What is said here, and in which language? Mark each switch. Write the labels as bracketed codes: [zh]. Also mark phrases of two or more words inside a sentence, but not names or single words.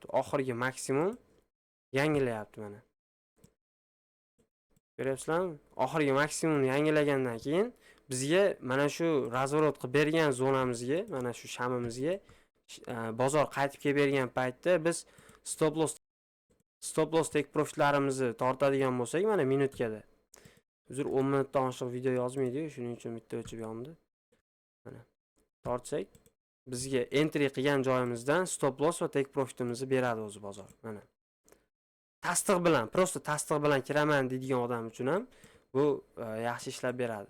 [uz] Oxirgi maksimum yangilayapti mana. Ko'ryapsizlarmi? Oxirgi maksimumni yangilagandan keyin bizga mana shu razvorot qilib bergan zonamizga, mana shu shamimizga bozor qaytib kelib bergan paytda biz [en] stop loss stop loss take profitlarimizni [uz] tortadigan bo'lsak, mana minutkada. Hozir 10 minutdan oshiq video yozmaydi-yu, shuning uchun bitta o'chib yondi. Mana tortsak, bizga entry qilgan joyimizdan [en] stop loss [uz] va [en] take profitimizni [uz] beradi o'zi bozor. Mana. Tasdiq bilan, prosta tasdiq bilan kiraman deydigan odam uchun ham bu yaxshi ishlab beradi.